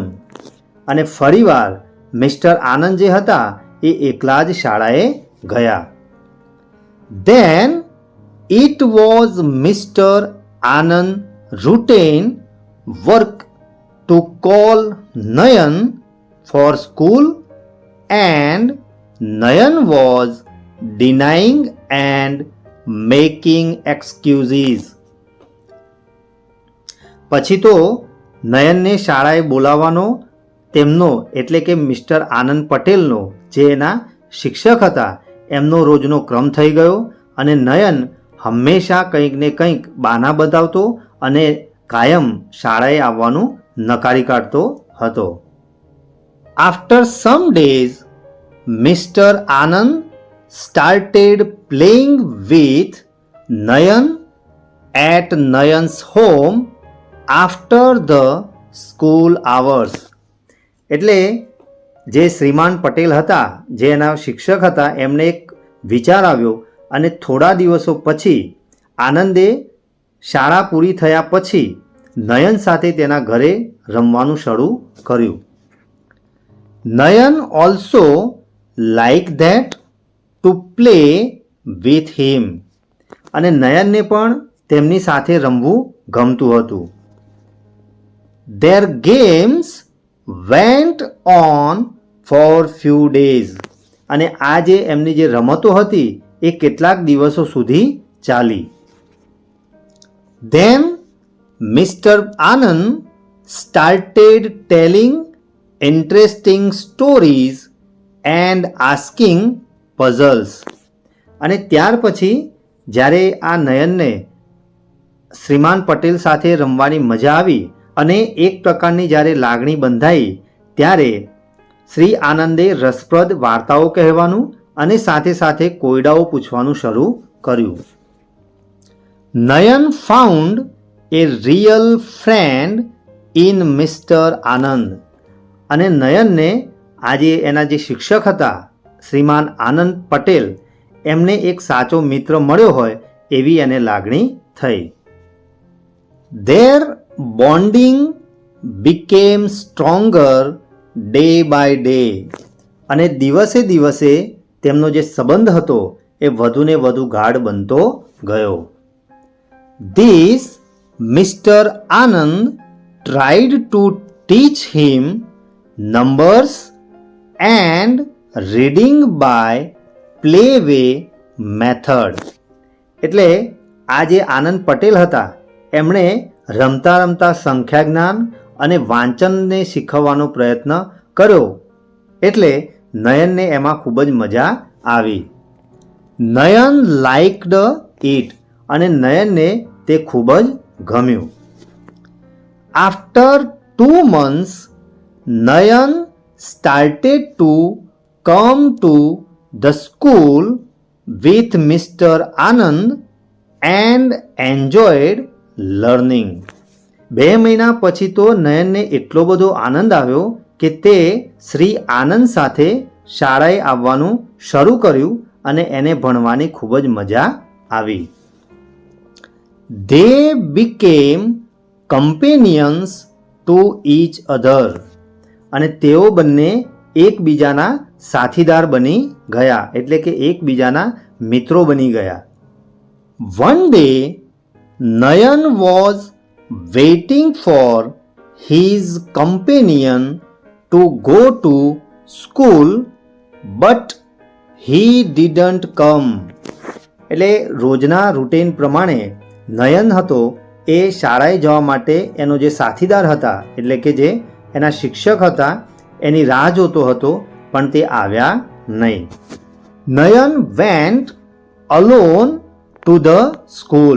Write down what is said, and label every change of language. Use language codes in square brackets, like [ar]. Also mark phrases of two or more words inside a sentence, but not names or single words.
[gu] અને ફરીવાર મિસ્ટર આનંદ જે હતા એ એકલા જ શાળાએ ગયા. [en] Then it was Mister Anand routine work to call Nayan for school and Nayan was denying and making excuses. [gu] પછી તો નયનને શાળાએ બોલાવવાનો તેમનો એટલે કે મિસ્ટર આનંદ પટેલનો જે એના શિક્ષક હતા એમનો રોજનો ક્રમ થઈ ગયો અને નયન હંમેશા કંઈક ને કંઈક બહાના બતાવતો અને કાયમ શાળાએ આવવાનું નકારી કાઢતો હતો. [en] After some days Mister Anand started playing with Nayan at Nayan's home after the school hours. [gu] એટલે જે શ્રીમાન પટેલ હતા જે એના શિક્ષક હતા એમને એક વિચાર આવ્યો અને થોડા દિવસો પછી આનંદે શાળા પૂરી થયા પછી નયન સાથે તેના ઘરે રમવાનું શરૂ કર્યું. [en] Nayan also like that to play with him. [gu] અને નયનને પણ તેમની સાથે રમવું ગમતું હતું. [en] Their games went on for few days. [gu] અને આ જે એમની જે રમતો હતી એ કેટલાક દિવસો સુધી ચાલી. [en] Then Mr. Anand started telling interesting stories and asking puzzles. [gu] અને ત્યાર પછી જ્યારે આ નયનને શ્રીમાન પટેલ સાથે રમવાની મજા આવી અને એક પ્રકારની જ્યારે લાગણી બંધાઈ ત્યારે શ્રી આનંદે રસપ્રદ વાર્તાઓ કહેવાનું અને સાથે સાથે કોયડાઓ પૂછવાનું શરૂ કર્યું. [en] Nayan found a real friend in Mister Anand. [gu] અને નયનને આજે એના જે શિક્ષક હતા શ્રીમાન આનંદ પટેલ એમને એક સાચો મિત્ર મળ્યો હોય એવી એને લાગણી થઈ. [en] Their bonding became stronger day by day. [gu] અને દિવસે દિવસે તેમનો જે સંબંધ હતો એ વધુને વધુ ગાઢ બનતો ગયો. [en] This Mr. Anand tried to teach him numbers and reading by playway method. [gu] એટલે આ જે આનંદ પટેલ હતા એમણે રમતા રમતા સંખ્યા જ્ઞાન અને વાંચનને શીખવવાનો પ્રયત્ન કર્યો. એટલે નયનને એમાં ખૂબ જ મજા આવી. [en] Nayan liked it. [gu] અને નયનને તે ખૂબ જ ગમ્યું. [en] આફ્ટર 2 months નયન started to come to the school with Mr. Anand and enjoyed learning. [gu] 2 મહિના પછી તો નયનને એટલો બધો આનંદ આવ્યો કે તે શ્રી આનંદ સાથે શાળાએ આવવાનું શરૂ કર્યું અને એને ભણવાની ખૂબ જ મજા આવી. [en] They became companions to each other. [gu] અને તેઓ બંને એકબીજાના સાથીદાર બની ગયા એટલે કે એકબીજાના મિત્રો બની ગયા. [en] One day Nayan was waiting for his companion to go to school but he didn't come. [gu] એટલે રોજના રૂટીન પ્રમાણે નયન હતો એ શાળાએ જવા માટે એનો જે સાથીદાર હતા એટલે કે જે એના શિક્ષક હતા એની રાહ જોતો હતો પણ તે આવ્યા નહીં. [en] Nayan went alone to the school.